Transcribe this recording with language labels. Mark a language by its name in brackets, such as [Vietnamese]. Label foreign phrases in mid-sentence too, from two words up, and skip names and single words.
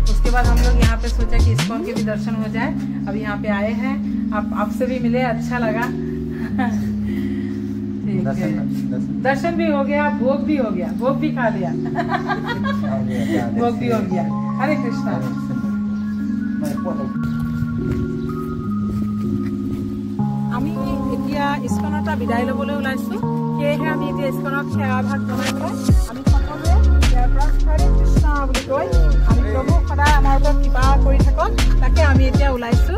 [Hindi] उसके बाद हम लोग यहाँ पे सोचा कि इस्कॉन के भी दर्शन हो जाए। अब यहाँ पे आए हैं, आपसे भी मिले, अच्छा लगा। ठीक है, दर्शन भी हो गया, भोग भी हो गया, भोग भी खा लिया। भोग भी हो गया। हरे कृष्णा। [Assamese] আমি এতিয়া ইস্কনৰ পৰা বিদায় ল'বলৈ ওলাইছোঁ, সেয়েহে আমি এতিয়া ইস্কনক সেৱাভাগ জনাই পেলাই আমি সকলোৱে ইয়াৰ পৰা হৰে কৃষ্ণ বুলি কৈ আমি প্ৰভু সদায় আমাৰ ওপৰত কৃপা কৰি থাকক, তাকে আমি এতিয়া ওলাইছোঁ।